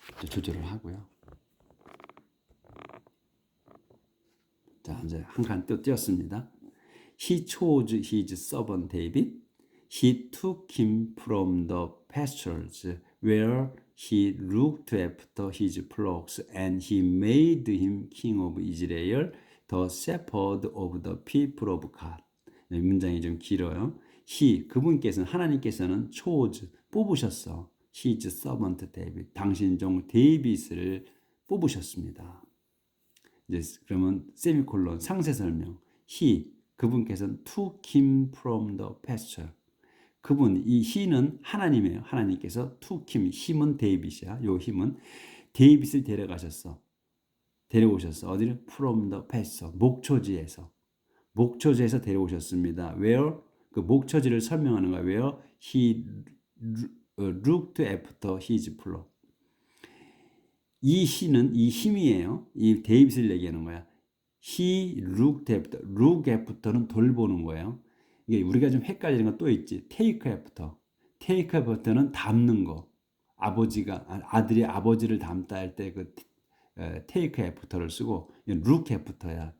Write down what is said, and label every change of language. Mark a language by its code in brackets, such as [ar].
[ko] 조절을 하고요. 자, 이제 한 칸 또 띄었습니다. [en] He chose his servant David. He took him from the pastures where he looked after his flocks, and he made him king of Israel, the shepherd of the people of God. [ko] 문장이 좀 길어요. 그분께서는 하나님께서는 chose 뽑으셨어. [en] His servant David, [ko] 당신 종 데이빗을 뽑으셨습니다. 이제 그러면 세미콜론 상세 설명. 그분께서는 [en] took him from the pasture. [ko] 이 he는 하나님이에요. 하나님께서 [en] took him, [ko] 힘은 데이빗이야. 요 힘은 데이빗을 데려오셨어. 어디를? [en] from the pasture, [ko] 목초지에서 데려오셨습니다. where, 그 목초지를 설명하는 거야. [en] where he looked after his flock. [ko] 이 힘이에요. 이 데이빗을 얘기하는 거야. [en] He looked after [ko] 는 돌보는 거예요. 이게 우리가 좀 헷갈리는 건 또 있지. take after는 담는 거. 아들이 아버지를 담다 할 때 그 [en] take after [ko] 를 쓰고 [en] look after [ko] 야.